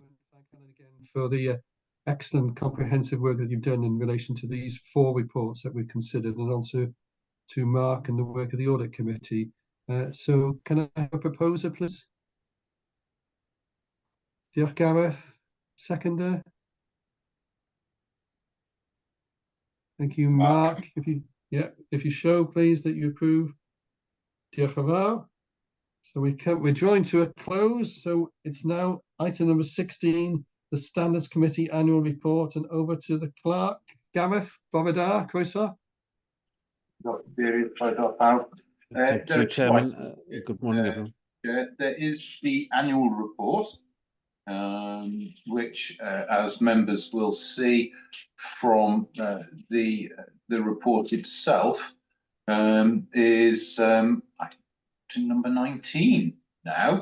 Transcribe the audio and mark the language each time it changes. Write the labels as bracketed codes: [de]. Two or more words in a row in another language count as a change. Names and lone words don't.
[en] Thank Helen again for the excellent comprehensive work that you've done in relation to these 4 reports that we've considered, and also to Mark and the work of the Audit Committee. So can I have a proposer, please? [cy] Diolch, Gareth. [en] Seconder. Thank you, Mark. If you show, please, that you approve. [cy] Diolch yn fawr. [en] So we're drawing to a close. So it's now item number 16, the Standards Committee Annual Report, and over to the clerk. [cy] Gareth, bore da, croeso. [en] Thank you, Chairman. Good morning, everyone. There is the annual report, which, as members will see from the report itself, is to number 19 now.